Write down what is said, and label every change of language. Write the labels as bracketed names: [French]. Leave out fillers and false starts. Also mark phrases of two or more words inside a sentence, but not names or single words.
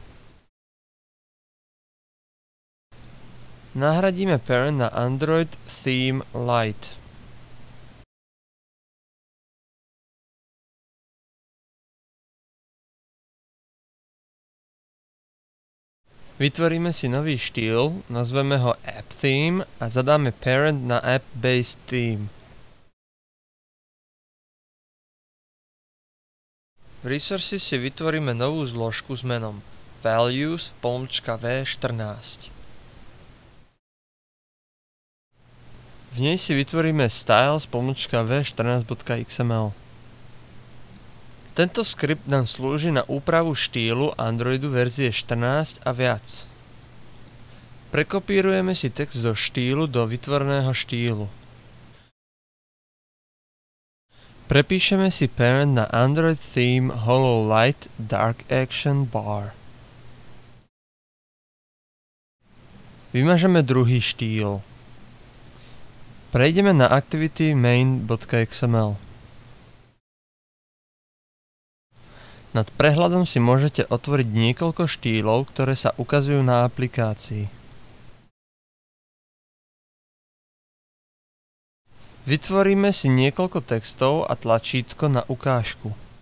[Slovak] Nahradíme parent na Android Theme Lite. Vytvoríme si nový štýl, nazveme ho App Theme a zadáme parent na App-based theme. V Resources si vytvoríme novú zložku s menom values-v14. V nej si vytvoríme styles-v14.xml. Tento skript nám slúži na úpravu štýlu Androidu verzie 14 a viac. Prekopírujeme si text zo štýlu do vytvoreného štýlu. Prepíšeme si parent na Android Theme Hollow Light Dark Action Bar. Vymažeme druhý štýl. Prejdeme na activity main.xml. Nad prehľadom si môžete otvoriť niekoľko štýlov, ktoré sa ukazujú na aplikácii. Vytvoríme si niekoľko textov a tlačítko na ukážku.